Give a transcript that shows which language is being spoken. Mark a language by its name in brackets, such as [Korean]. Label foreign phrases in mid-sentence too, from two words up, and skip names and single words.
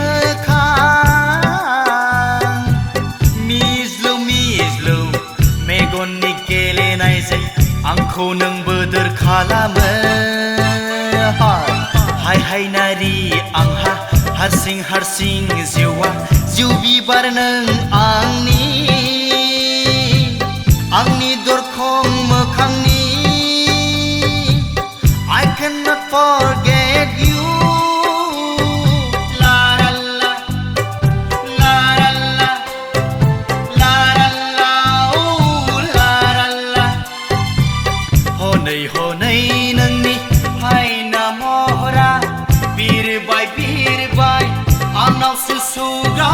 [Bodo] मोखां मिज्लौ मिज्लौ मेगननि गेलेनायजों आंखौ नों बोदोर खालामो हाय हाय नारि आंहा हारसिं हारसिं जिउआ जिउ बिबार नों आंनि दरखं मोखांनि [English] I cannot forget you [Bodo] लाराल्ला लाराल्ला लाराल्ला उ लाराल्ला हनै हनै नोंनि हायना महरा बिरबाय बिरबाय आनाव सुसुग्राव